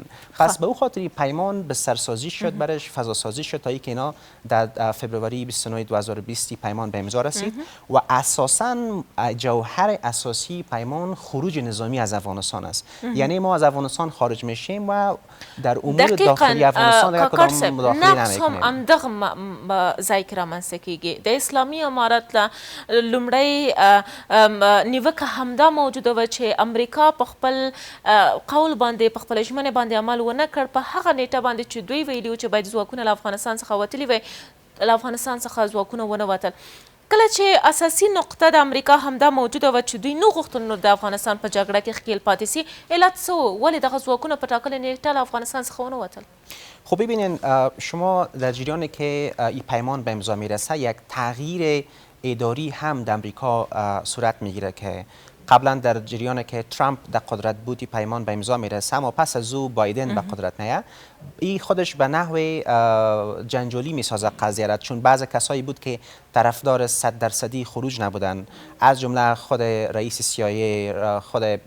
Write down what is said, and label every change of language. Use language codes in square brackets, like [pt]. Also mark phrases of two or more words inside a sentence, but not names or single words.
[fa] پس به او خاطر پیمان بسترسازی شد برش، فضاسازی شد تا اینکه اینا در فوریه 29 2020 پیمان به امضا رسید و اساساً جوهر اساسی پیمان خروج نظامی از افغانستان است. یعنی ما از افغانستان خارج میشیم و در امور داخلی افغانستان دیگر کدام مداخله نمیکنیم. [ps] نقص هم همدغه ځای کې رامنځته کیږي. د اسلامي امارت له لومړی نیوکه همدا موجوده وه چې امریکا په خپل قول باندې په خپله ژمنې باندې عمل ونه کړ په هغه نیټه باندې چې دوی ویلي وو چې باید ځواکونه له افغانستان څخه وتلي وی، له افغانستان څخه ځواکونه ونه وتل. کله چې اساسي نقطه د امریکا همدا موجوده وه چې دوی نه غوښتل نو د افغانستان په جګړه کې ښکیل پاتې سي، علت څه و؟ ولې دغه ځواکونه په ټاکلې نیټه له افغانستان څخه ونه وتل؟ [fa] خب ببینین شما در جریانی که این پیمان به امضا میرسه یک تغییر اداری هم در امریکا صورت میگیره که قبلا در جریانی که ترامپ در قدرت بود پیمان به امضا میرسه اما پس از او بایدن به قدرت میاد این خودش به نحو جنجالی میسازه قضیه را، چون بعض کسایی بود که طرفدار 100% خروج نبودن از جمله خود رئیس CIA، خود